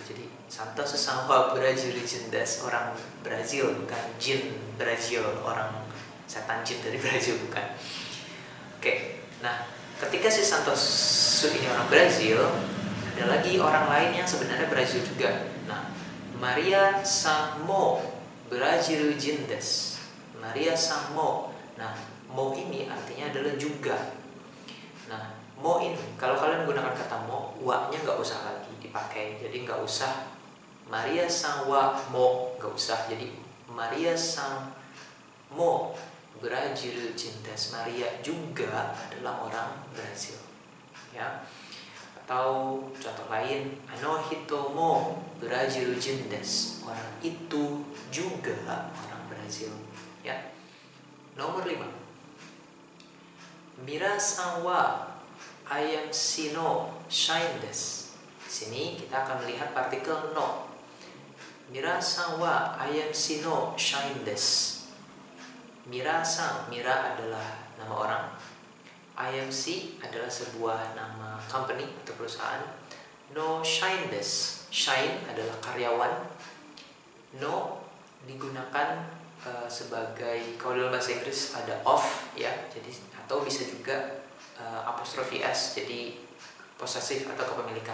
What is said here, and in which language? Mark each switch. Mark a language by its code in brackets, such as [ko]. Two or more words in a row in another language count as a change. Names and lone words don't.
[ja] Jadi サントスさんはブラジル人です, [id] orang Brazil, bukan jin Brazil, orang setan jin dari Brazil, bukan. Oke. Nah, ketika si Santos ini orang Brazil, ada lagi orang lain yang sebenarnya Brazil juga. Nah, [ja] マリアさんもブラジル人です. マリアさんも. [id] Nah, mo ini artinya adalah juga. Nah, mo ini, kalau kalian menggunakan kata mo, wa-nya nggak usah lagi dipakai. Jadi nggak usah [ja] マリアさんはも, [id] nggak usah. [ja] Jadi マリアさんもブラジル人です. [id] Maria juga adalah orang Brazil. Ya. Atau contoh lain, [ja] 人もブラジル人です. [id] Orang itu juga orang Brazil. Ya. Nomor 5. [ja] ミラさんはIMCの社員です. [id] Di sini kita akan melihat partikel no. [ja] ミラさんはIMCの社員です. [id] Mira-san, Mira adalah nama orang. IMC adalah sebuah nama company atau perusahaan. [ja] の社員です。社員 [id] adalah karyawan. No digunakan sebagai, kalau dalam bahasa Inggris ada of ya, jadi atau bisa juga apostrofi s, jadi posesif atau kepemilikan.